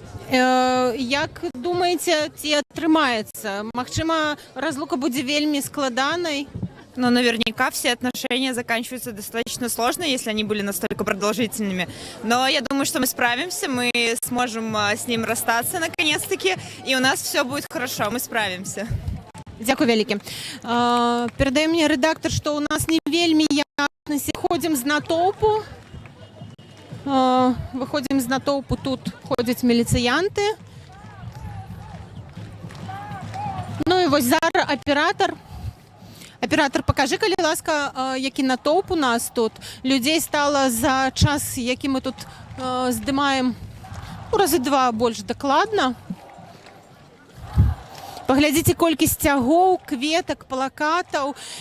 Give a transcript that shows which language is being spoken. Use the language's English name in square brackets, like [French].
[Belarusian] Як думаеце, ці атрымаецца? Магчыма, разлука будзе вельмі складанай? [Russian] Но наверняка все отношения заканчиваются достаточно сложно, если они были настолько продолжительными. Но я думаю, что мы справимся, мы сможем с ним расстаться наконец-таки, и у нас все будет хорошо, мы справимся. [Belarusian] Дзякуй вялікі. Перадае мне рэдактар, што ў нас не вельмі яснасці. Выходзім з натоўпу. Выходзім з натоўпу, тут ходзяць міліцыянты. Ну і вось зараз аператар. Аператар, пакажы, калі ласка, які натоўп у нас тут. Людзей стала за час, які мы тут здымаем, разы 2 больш дакладна. Паглядзіце, колькі сцягоў, кветак, плакатаў.